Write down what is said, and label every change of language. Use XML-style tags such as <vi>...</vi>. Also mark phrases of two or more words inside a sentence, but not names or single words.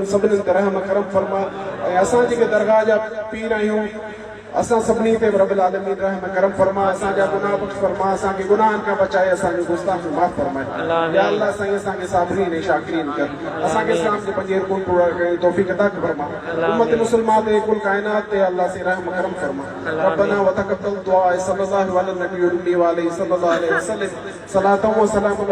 <sd>सभिनीनि ते रहम करम फरमा ऐं असां जेके दरगाह जा पीर आहियूं असां सभिनी ते</sd> <ar>رب العالمين</ar> <sd>रहम करम फरमा असांजा गुनाह बख़्श फरमा असांखे गुनाहनि खां बचाए असांजो गुस्ताखी माफ़ फरमाए या अल्लाह साईं असांखे साबिरीन ऐं शाकिरीन कर असांखे इस्लाम जे पंजे रुकन पूरा करण जी तौफ़ीक़ अता फरमा उम्मत मुस्लिमा ते कुल काइनात ते अल्लाह से रहम करम फरमा</sd> <ar>ربنا وتقبل دعاء صلى الله عليه نبي وعليه صلى الله عليه وسلم صلاة وسلام</ar>